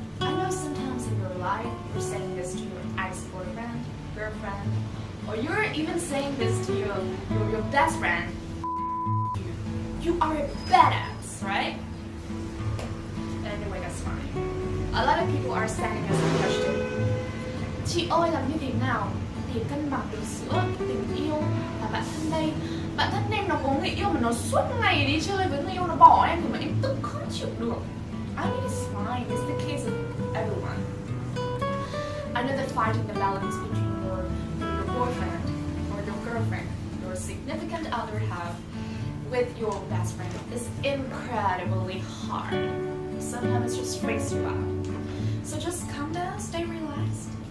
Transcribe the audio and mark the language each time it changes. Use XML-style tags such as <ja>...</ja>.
<en>I know sometimes in your life you're saying this to your ex-boyfriend, girlfriend, or you're even saying this to your best friend. You are a badass, right? Anyway, that's fine. A lot of people are sending us a question.</en> <vi>Chị ơi, làm như thế nào để cân bằng được giữa tình yêu và bạn thân đây? Bạn thân em nó có người yêu mà nó suốt ngày đi chơi với người yêu, nó bỏ em thì mà em tức không chịu được.</vi> <en>I mean, it's fine. It's the case of everyone. I know that finding the balance between your boyfriend or your girlfriend, your significant other half, with your best friend is incredibly hard. Sometimes it just freaks you out. So just calm down, stay relaxed.</en>